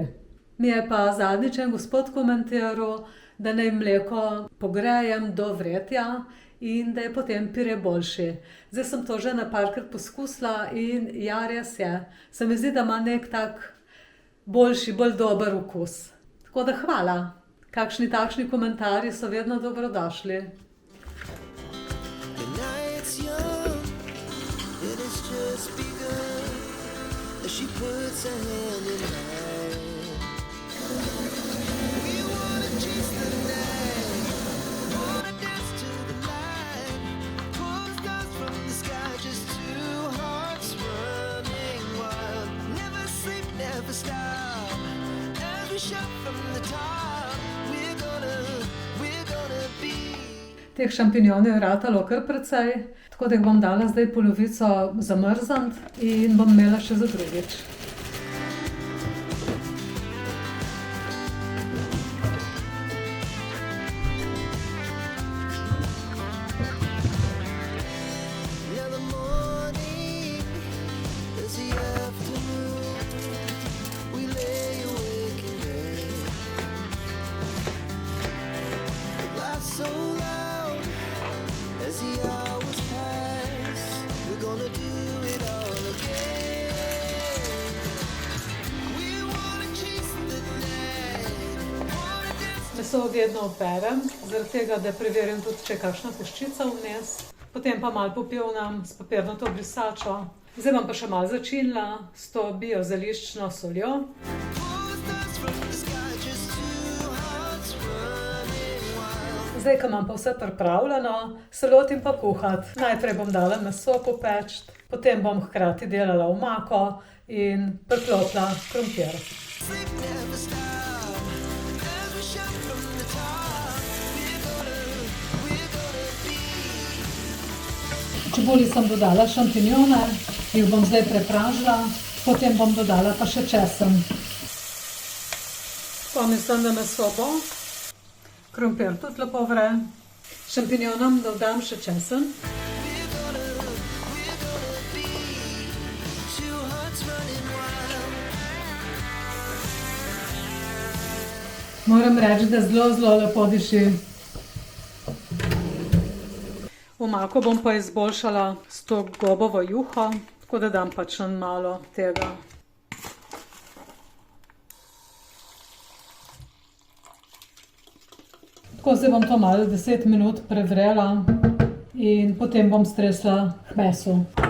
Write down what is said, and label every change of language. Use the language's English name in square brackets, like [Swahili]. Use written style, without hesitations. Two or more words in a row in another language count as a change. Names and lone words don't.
[Slovenian] Mi je pa zadnjič en gospod komentiral, da naj mleko pogrejem do vretja in da je potem pire boljši. Zdaj sem to že parkrat poskusila in ja, res je. Se mi zdi, da ima nek tak boljši, bolj dober okus. Tako da hvala. Kakšni takšni komentarji so vedno dobrodošli. [English] The night's young, and it's just begun. As she puts her hand in mine. We wanna chase the night, wanna dance to the light. Pull stars from the sky, just 2 hearts running wild. Never sleep, never stop. As we shout from the top, we're gonna be. [Slovenian] Teh šampinjonov je ratalo kar precej, tako da jih bom dala zdaj polovico zamrzniti in bom imela še za drugič. [English] Now the morning is the afternoon. We lay awake in bed. Life's so loud as the hours pass. We're gonna do it all again. We wanna chase the night. Wanna dance. [Slovenian] Meso vedno operem, zaradi tega, da preverim tudi, če je kakšna peščica vmes. Potem pa malo popivnam s papirnato brisačo Zdaj bom pa še malo začinila s to biozeliščno soljo. [English] Pours dust from the sky, just two hearts running wild. [Slovenian] Zdaj, ko imam pa vse pripravljeno, se lotim pa kuhati. Najprej bom dala meso popečt, potem bom hkrati delala omako in priklopila krompir. [English] Sleep never stop as we shout from the top. We're gonna be. [Slovenian] Čebuli sem dodala šampinjone, jih bom zdaj prepražila, potem bom dodala pa še česen. Pa mislim, da meso bo. Krompir tudi lepo vre. Šampinjonom dodam še česen. [English] We're gonna be two hearts running wild. [Slovenian] Moram reči, da zelo lepo diši. Omako bom pa izboljšala s to gobovo juho, tako da dam pač malo tega. Tako, zdaj bom to malo 10 minut prevrela in potem bom stresla k mesu.